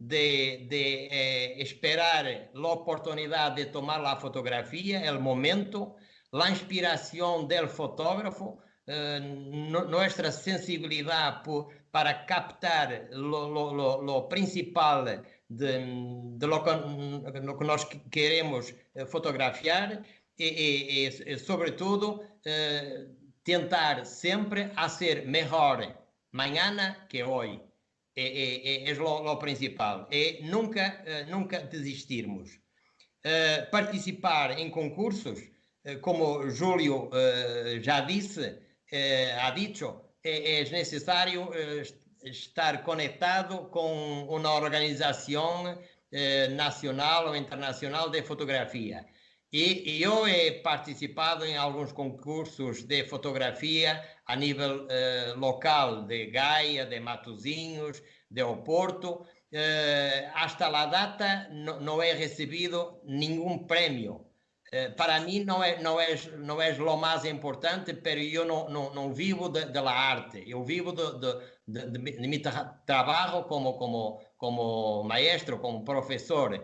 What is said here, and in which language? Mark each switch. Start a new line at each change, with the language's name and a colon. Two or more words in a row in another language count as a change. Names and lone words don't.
Spanish: de esperar la oportunidad de tomar la fotografía, el momento, la inspiración del fotógrafo, nuestra sensibilidad para captar lo principal de lo que
Portuguese: nós queremos fotografiar e sobretudo, tentar sempre a ser melhor
Spanish: mañana que hoy.
Portuguese: É lo principal. É nunca desistirmos. Participar em concursos, como Júlio já disse,
Spanish: ha dicho,
Portuguese: é necessário estar conectado com uma organização nacional ou internacional de fotografia. E eu he participado em alguns concursos de fotografia a nível local, de Gaia, de Matosinhos, de Oporto.
Spanish: Hasta la data
Portuguese: não he recebido nenhum prémio. Para mim não é lo mais importante, pero eu não vivo da arte. Eu vivo de meu trabalho como maestro, como professor,